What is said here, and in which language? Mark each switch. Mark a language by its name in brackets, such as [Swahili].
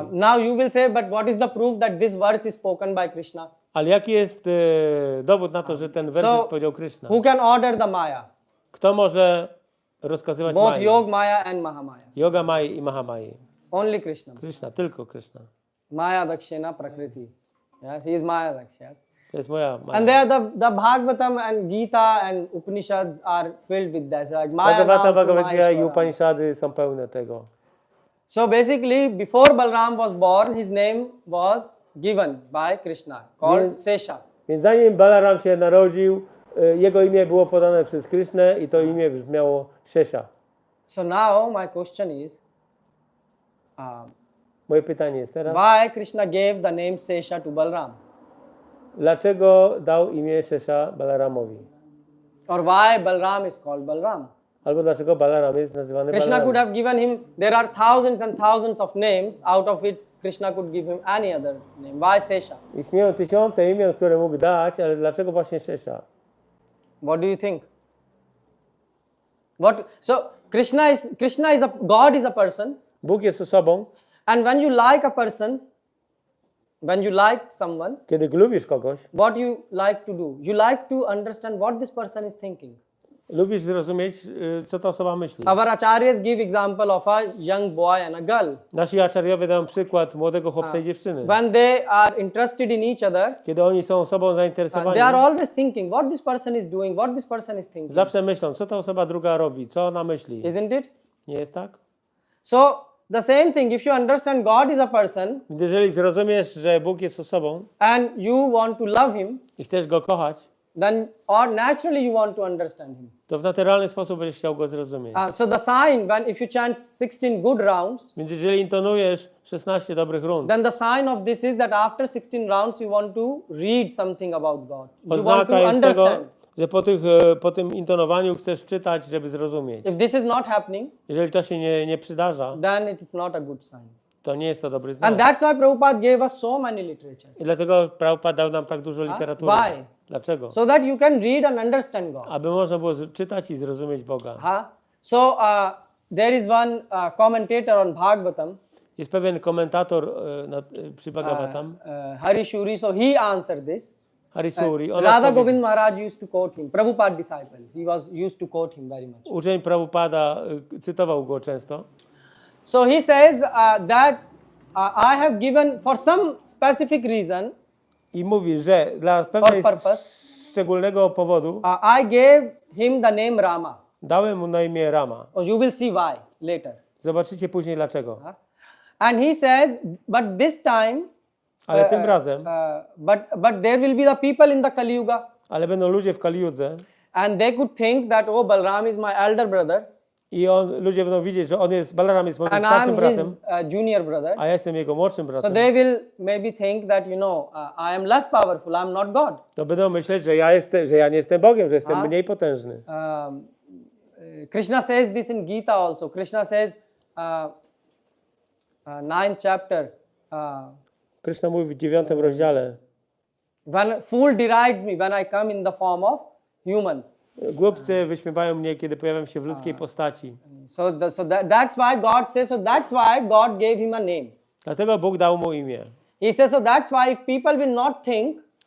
[English] Now you will say, but what is the proof that this verse is spoken by Krishna? [Polish] Ale jaki jest dowód na to, że ten werset powiedział Krishna? [English] Who can order the Maya? [Polish] Kto może rozkazywać [English] Both [Polish] Mai? [English] Yog Maya and Mahamaya. [Polish] Yogamai i Mahamai. [English] Only Krishna. [Polish] Krishna, tylko Krishna. [English] Maya Dakshina Prakriti. Yes, he is Maya Daksh, yes. [Polish] To jest moja Maja. [English] And there the Bhagavatam and Gita and Upanishads are filled with that. So like Maya [Polish] Bhagavata, [English] Ram to [Polish] Bhagavad Gita i [English] Maheshwara. [Polish] Upanishady są pełne tego. [English] So basically, before Balram was born, his name was given by Krishna, called Sesha. [Polish] Więc zanim Balaram się narodził, jego imię było podane przez Krishnę i to imię brzmiało Shesha. [English] So now my question is, [Polish] Moje pytanie jest teraz, [English] why Krishna gave the name Sesha to Balram? [Polish] dlaczego dał imię Shesha Balaramowi? [English] Or why Balram is called Balram? [Polish] Albo dlaczego Balaram jest nazywany [English] Krishna could [Polish] Balaram? [English] have given him, there are thousands and thousands of names, out of it Krishna could give him any other name. Why Sesha? [Polish] Istnieją tysiące imion, które mógł dać, ale dlaczego właśnie Shesha? [English] What do you think? So Krishna is God is a person, [Polish] Bóg jest osobą. [English] and when you like a person, when you like someone, [Polish] Kiedy lubisz kogoś, [English] what you like to do? You like to understand what this person is thinking. [Polish] lubisz zrozumieć, co ta osoba myśli. [English] Our acharyas give example of a young boy and a girl. [Polish] Nasi acharyowie dają przykład młodego chłopca i dziewczyny. [English] When they are interested in each other, [Polish] Kiedy oni są sobą zainteresowani, [English] they are always thinking what this person is doing, what this person is thinking. [Polish] zawsze myślą, co ta osoba druga robi, co ona myśli. [English] Isn't it? [Polish] Nie jest tak? [English] So the same thing, if you understand God is a person [Polish] Jeżeli zrozumiesz, że Bóg jest osobą [English] and you want to love him, [Polish] i chcesz Go kochać, [English] then or naturally you want to understand him. [Polish] to w naturalny sposób będziesz chciał Go zrozumieć. [English] So the sign, if you chant 16 good rounds, [Polish] Więc jeżeli intonujesz 16 dobrych rund, [English] then the sign of this is that after 16 rounds you want to read something about God. You want [Polish] oznaka [English] to [Polish] jest tego, [English] understand. [Polish] że po tym intonowaniu chcesz czytać, żeby zrozumieć. [English] If this is not happening, [Polish] Jeżeli to się nie przydarza, [English] then it is not a good sign. [Polish] to nie jest to dobry [English] And [Polish] znak. [English] that's why Prabhupada gave us so many literatures. [Polish] I dlatego Prabhupada dał nam tak dużo literatury. [English] Why? [Polish] Dlaczego? [English] So that you can read and understand God. [Polish] Aby można było czytać i zrozumieć Boga. [English] So there is one commentator on Bhagavatam, [Polish] Jest pewien komentator przy Bhagavatam, [English] Harishuri, so he answered this. [Polish] Harisuri. On [English] Radha [Polish] odpowiedział- [English] Govind Maharaj used to quote him, Prabhupada disciple. He was used to quote him very much. [Polish] Uczeń Prabhupada cytował go często. [English] So he says that I have given, for some specific reason, [Polish] I mówi, że dla pewnego [English] purpose. [Polish] szczególnego powodu [English] I gave him the name Rama. [Polish] Dałem mu na imię Rama. [English] Oh, you will see why later. [Polish] Zobaczycie później dlaczego. [English] And he says, but this time, [Polish] Ale tym razem, [English] but there will be the people in the Kali Yuga, [Polish] ale będą ludzie w Kaliudze [English] and they could think that, oh, Balram is my elder brother, [Polish] i ludzie będą widzieć, że Balaram jest moim [English] and [Polish] starszym [English] I'm his [Polish] bratem, [English] junior brother. [Polish] a ja jestem jego młodszym [English] So [Polish] bratem. [English] they will maybe think that, you know, I am less powerful, I'm not God. [Polish] To będą myśleć, że ja nie jestem Bogiem, że jestem mniej potężny. [English] Krishna says this in Gita also. Krishna says, 9th chapter, [Polish] Krishna mówi w 9 rozdziale, [English] when fool derides me when I come in the form of human. [Polish] głupcy wyśmiewają mnie, kiedy pojawiam się w ludzkiej postaci. [English] That's why God says, so that's why God gave him a name. [Polish] Dlatego Bóg dał mu imię. [English] He says, so that's why if people will not think